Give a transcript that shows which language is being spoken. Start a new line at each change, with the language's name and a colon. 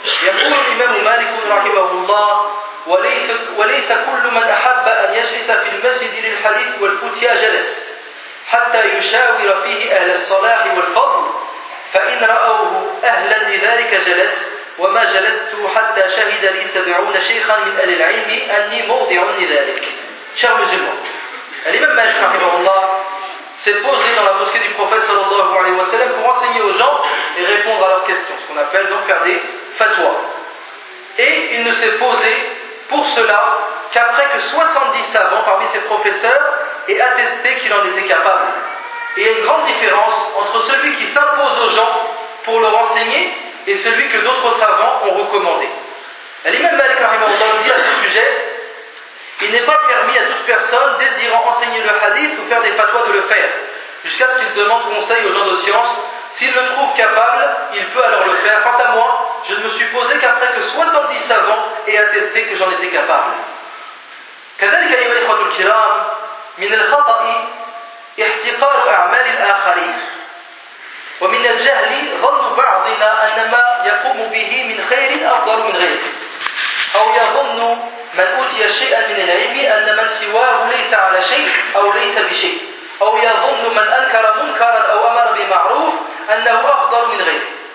Arabic: يقول الإمام مالك رحمه الله: وليس كل من أحب أن يجلس في المسجد للحديث والفتيا جلس حتى يشاور فيه أهل الصلاح والفضل، فإن رأوه أهلا لذلك جلس، وما جلست حتى شهد لي 70 شيخا من أهل العلم أني موضع لذلك. شهر مسلم. الإمام مالك رحمه الله
French: s'est posé dans la mosquée du prophète sallallahu alayhi wa sallam pour enseigner aux gens et répondre à leurs questions, ce qu'on appelle donc faire des fatwas. Et il ne s'est posé pour cela qu'après que 70 savants parmi ses professeurs aient attesté qu'il en était capable. Et il y a une grande différence entre celui qui s'impose aux gens pour leur enseigner et celui que d'autres savants ont recommandé. L'imam Malik rahimahullah nous dit à ce sujet: il n'est pas permis à toute personne désirant enseigner le hadith ou faire des fatwas de le faire, jusqu'à ce qu'il demande conseil aux gens de science. S'il le trouve capable, il peut alors le faire. Quant à moi, je ne me suis posé qu'après que 70 savants aient attesté que j'en étais capable.
Arabic: كذلك أيها الإخوة الكرام من الخطأ احتقار أعمال الآخرين ومن الجهل ظن بعضنا أن ما يقوم به من خير أفضل من غيره أو يظن من أوتي شيئا من العلم أن من سواه ليس على شيء أو ليس بشيء، أو يظن من أنكر منكرا أو أمر بمعروف أنه أفضل من غيره.